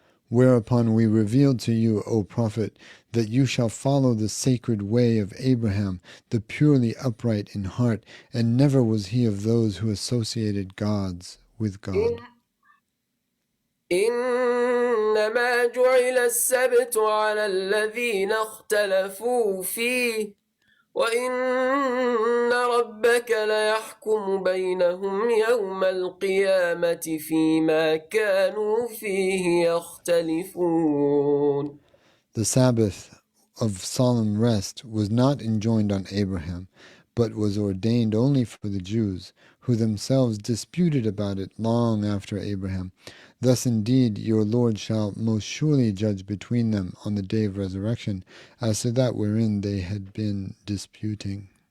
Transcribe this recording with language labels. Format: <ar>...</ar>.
<en>Whereupon we revealed to you, O Prophet, that you shall follow the sacred way of Abraham, the purely upright in heart, and never was he of those who associated gods with God.</en> <ar>إنما جعل السبت على الذين اختلفوا فيه وإن ربك ليحكم بينهم يوم القيامة فيما كانوا فيه يختلفون.</ar> <en>The Sabbath of solemn rest was not enjoined on Abraham, but was ordained only for the Jews, who themselves disputed about it long after Abraham. Thus indeed your Lord shall most surely judge between them on the day of resurrection, as to that wherein they had been disputing.</en>